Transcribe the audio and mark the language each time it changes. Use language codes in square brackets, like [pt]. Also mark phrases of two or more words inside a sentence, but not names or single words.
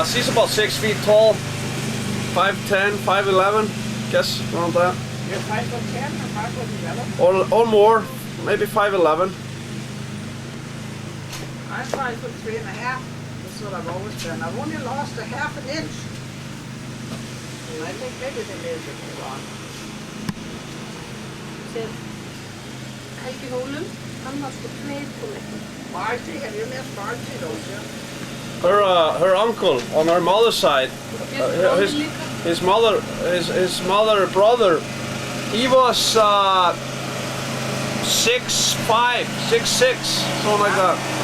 [en] She's about 6 feet tall, 5'10", 5'11", guess around that, You're 5'10" or 5'11"? or more, maybe 5'11". I'm 5'3.5". The That's what I've always been. I've only lost a half an inch. I think maybe they measured me wrong. [is] Sér Helgi Hólum, hann var sko 2 tonn. [en] Marty, have you met Marty, don't you? Her uncle on her mother's side. His mother brother. He was 6'5", 6'6", something like that.